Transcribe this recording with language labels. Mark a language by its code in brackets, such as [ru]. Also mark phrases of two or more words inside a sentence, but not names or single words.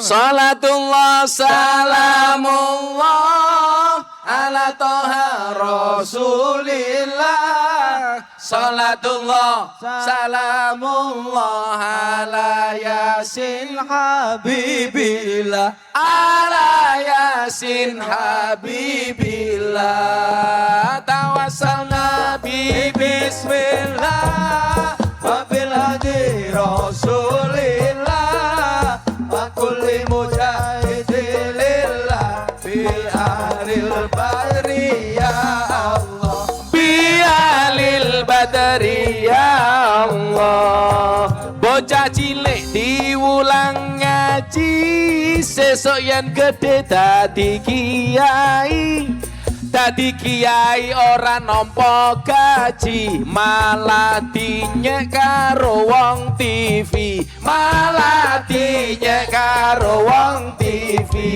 [ar] صلاة الله سلام الله على طه رسول الله. صلاة الله سلام الله على يس حبيب الله. على يس حبيب الله. توسلنا ب بسم الله و بالهادي رسول الله. كل مجاهد لله بأهل البدر يا الله، بأهل البدر يا الله. [jv] Bocah cilik diulang ngaji, sesuk yen gede dadi kiai. Dadi kiai ora nampa gaji, malah dinyek karo wong TV, malah dinyek karo wong TV.